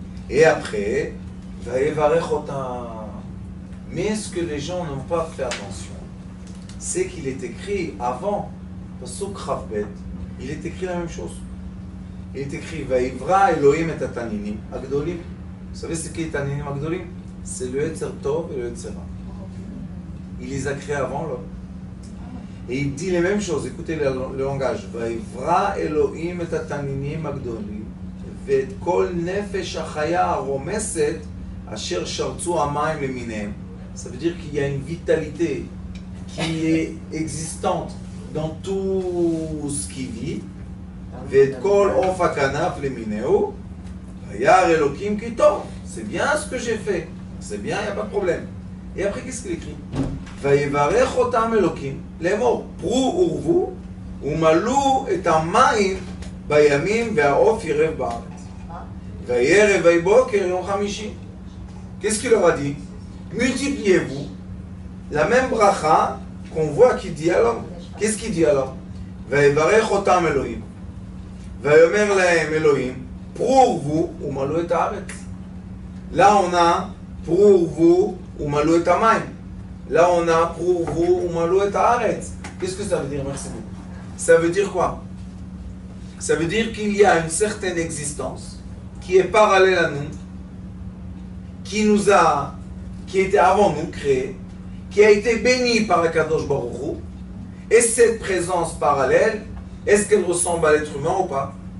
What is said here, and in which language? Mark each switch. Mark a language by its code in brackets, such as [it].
[fr] Et après, Vayevarech otam. Mais ce que les gens n'ont pas fait attention, c'est qu'il est écrit avant, Pasuk Chavbet, il est écrit la même chose. Il est écrit [he] Vayivra Elohim et Taninim Agdolim. [fr] Vous savez ce qu'est [he] Taninim Agdolim? [fr] C'est le Yetzer Tov et le Yetzer Ra. Il les a créés avant l'homme. Et il dit les mêmes choses, écoutez le langage. [he] Vayivra Elohim et Taninim Agdolim ואת כל נפש החיה הרומסת אשר שרצו המים למיניהם. [fr] Ça veut dire qu'il y a une vitalité qui est existante dans tout ce qui vit. [he] ואת כל עוף הכנף למיניהו וירא אלוקים כי טוב. [fr] C'est bien ce que j'ai fait. C'est bien, il n'y a pas de problème. Et après, qu'est-ce qu'il écrit? [he] ויברך אותם אלוקים לאמור פרו ורבו ומלאו את המים בימים והעוף ירב בארץ. וירא ויהי בוקר יום חמישי. [fr] Qu'est-ce qu'il leur a dit? Multipliez-vous. La même bracha qu'on voit qu'il dit alors. Qu'est-ce qu'il dit alors? [he] ויברך אותם אלוהים. ויאמר להם אלוהים, פרו ורבו ומלאו את הארץ. [fr] Là on a [he] פרו ורבו ומלאו את המים. [fr] Là on a [he] פרו ורבו ומלאו את הארץ. [fr] Qu'est-ce que ça veut dire? Merci beaucoup. Ça veut dire quoi? Ça veut dire qu'il y a une certaine existence qui est parallèle à nous, qui était avant nous créée, qui a été bénie par Akadosh Baruch Hu, et cette présence parallèle, est-ce qu'elle ressemble à l'être humain ou pas?